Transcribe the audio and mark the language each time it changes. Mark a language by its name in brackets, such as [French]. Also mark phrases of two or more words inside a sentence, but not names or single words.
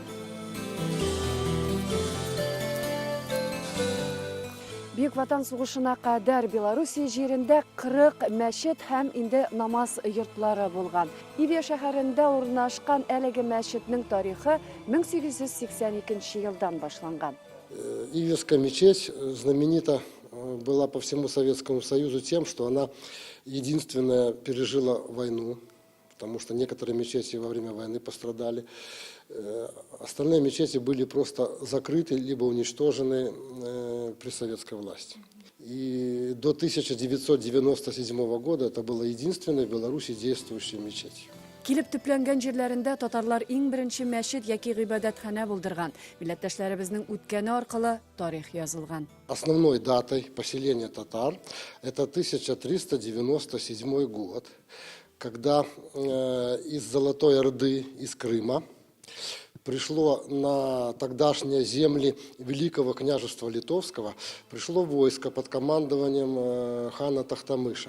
[Tatar] Бөек Ватан сугышына кадәр Белоруссия җирендә 40 мәчет һәм инде намаз йортлары булган. Ивия шәһәрендә урнашкан әлеге мәчетнең тарихы 1882 елдан башланган. [Russian] Ивиевская мечеть знаменита была по всему Советскому Союзу тем, что она единственная пережила войну, потому что некоторые мечети во время войны пострадали. Остальные мечети были просто закрыты, либо уничтожены при советской власти. И до 1997 года это была единственная в Беларуси действующая мечеть. [Tatar] Килеп төпләнгән җирләрендә татарлар иң беренче мәчет яки гыйбадәтханә булдырган. Милләттәшләребезнең үткәне аркылы тарих язылган. [Russian] Основной датой поселения татар это 1397 год, когда из Золотой Орды, из Крыма, пришло на тогдашние земли Великого княжества Литовского, пришло войско под командованием хана Тахтамыша.